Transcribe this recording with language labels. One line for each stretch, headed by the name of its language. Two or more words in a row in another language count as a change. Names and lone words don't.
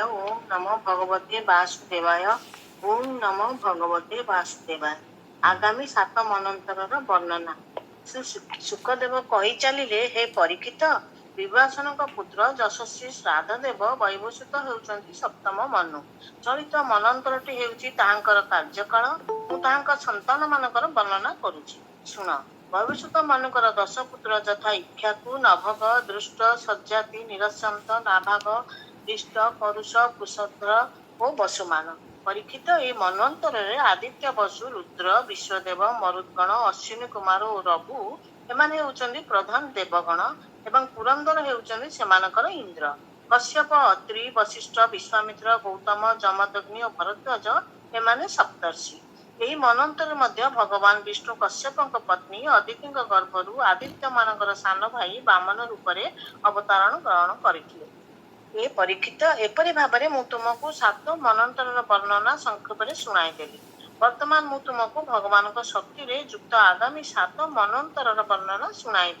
Sanskrit: ओम नमो भगवते वासुदेवाय। ओम नमो भगवते वासुदेवाय।
Odia: ଆଗାମୀ 7 ମନନ୍ତରର ବର୍ଣ୍ଣନା। ଶୁକଦେବ କହି ଚାଲିଲେ, ହେ ପରୀକ୍ଷିତ, ବିଭାସନକ ପୁତ୍ର ଯଶସ୍ୱୀ ଶ୍ରାଦ୍ଧଦେବ ବୈବସ୍ୱତ ହେଉଛନ୍ତି ସପ୍ତମ ମନୁ। ଚଳିତ ମନନ୍ତରଟି ହେଉଛି ତାହାଙ୍କର କାର୍ଯ୍ୟକାଳ। ମୁଁ ତାହାଙ୍କ ସନ୍ତାନ ମାନଙ୍କର ବର୍ଣ୍ଣନା କରୁଛି, ଶୁଣ। ବୈବସ୍ୱତ ମନୁଙ୍କର 10 ପୁତ୍ର ଯଥା ଇକ୍ଷ୍ୱାକୁ, ନଭଗ, ଦୃଷ୍ଟ, ସଜ୍ଜାତି, ନିରସ୍ୟନ୍ତ, ନାଭାଗ, ଦିଷ୍ଟ, କରୁଷ, କୁଶଧ୍ର ଓ ବସୁମାନ। ପରୀକ୍ଷିତ, ଏ ମନ୍ୱନ୍ତରେ ଆଦିତ୍ୟ, ବସୁ, ରୁଦ୍ର, ବିଶ୍ୱଦେବ, ମରୁଦ୍ଗଣ, ଅଶ୍ୱିନୀ କୁମାର ଓ ରଘୁ ଏମାନେ ହେଉଛନ୍ତି ପ୍ରଧାନ ଦେବଗଣ ଏବଂ ପୁରନ୍ଦର ହେଉଛନ୍ତି ସେମାନଙ୍କର ଇନ୍ଦ୍ର। କଶ୍ୟପ, ଅତ୍ରି, ବଶିଷ୍ଠ, ବିଶ୍ୱାମିତ୍ର, ଗୌତମ, ଜମଦଗ୍ନି ଓ ଭରଦ୍ୱାଜ ଏମାନେ ସପ୍ତର୍ଷି। ଏହି ମନନ୍ତରରେ ମଧ୍ୟ ଭଗବାନ ବିଷ୍ଣୁ କଶ୍ୟପଙ୍କ ପତ୍ନୀ ଅଦିତିଙ୍କ ଗର୍ଭରୁ ଆଦିତ୍ୟ ମାନଙ୍କର ସାନ ଭାଇ ବାମନ ରୂପରେ ଅବତାରଣ ଗ୍ରହଣ କରିଥିଲେ। ଏ ପରୀକ୍ଷିତ, ଏପରି ଭାବରେ ମୁଁ ତୁମକୁ 7 ମନନ୍ତରର ବର୍ଣ୍ଣନା ସଂକ୍ଷେପରେ ଶୁଣାଇଦେଲି। ବର୍ତ୍ତମାନ ମୁଁ ତୁମକୁ ଭଗବାନଙ୍କ ଶକ୍ତିରେ ଯୁକ୍ତ ଆଗାମୀ 7 ମନନ୍ତରର ବର୍ଣ୍ଣନା ଶୁଣାଇବି।